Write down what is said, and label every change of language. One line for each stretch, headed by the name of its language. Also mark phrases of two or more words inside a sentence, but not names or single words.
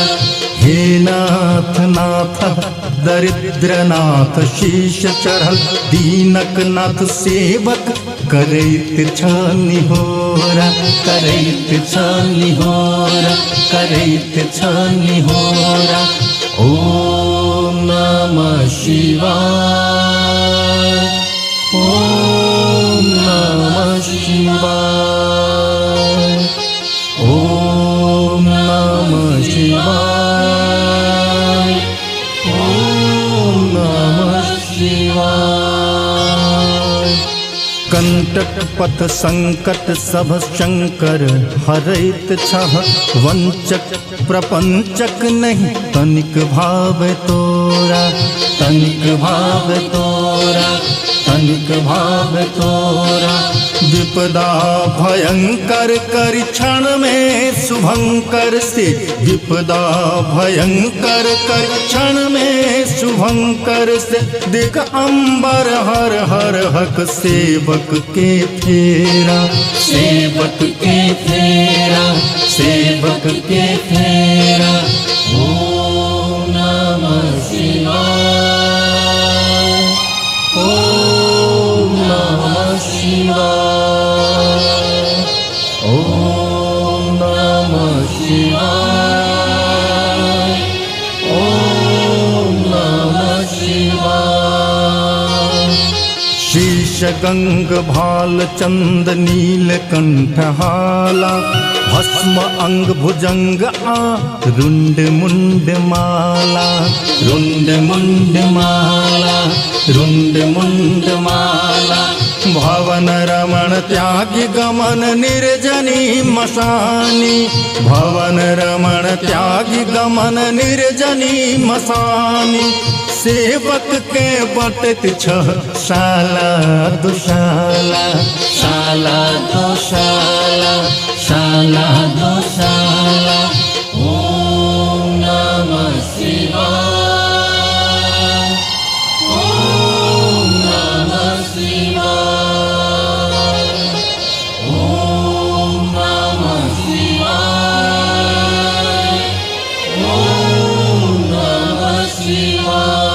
Maithili: हे नाथ नाथ दरिद्र नाथ शीश चढ़ल, दीनक नाथ सेवक करैत छ निहोरा, करैत छ निहोरा, करैत छ निहोरा।
Sanskrit: ओम नमः शिवाय, ओम नमः शिवाय, ओम नमः शिवाय, ओम नमः शिवाय।
Maithili: कंटक पथ संकट सब शंकर हरैत छह, वंचक प्रपंचक नहीं तनिक भाव तोरा, तनिक भाव तोरा, तनिक भाव तोरा। विपदा भयंकर कर क्षण में शुभंकर से, विपदा भयंकर कर क्षण में शुभंकर से। देख अंबर हर हर हक सेवक के फेरा, सेवक के फेरा, सेवक के फेरा।
Sanskrit: ओम नमः शिवाय, ओम नमः शिवाय, ओम नमः शिवाय, ओम नमः शिवाय।
Maithili: शीश गंग भाल चंद नील कंठहाला, भस्म अंग भुजंग आ रुंड मुंड माला, रुंड मुंड माला, रुंड मुंड माला। भवन रमण त्यागी गमन निर्जनी मशानी, भवन रमण त्यागी गमन निर्जनी मशानी। सेवक के बटत छह शाला दुशाला, शाला दुशाला, शाला दुशाला।
Sanskrit: ओम नमः शिवाय, ओम नमः शिवाय, ओम नमः शिवाय, ओम नमः शिवाय।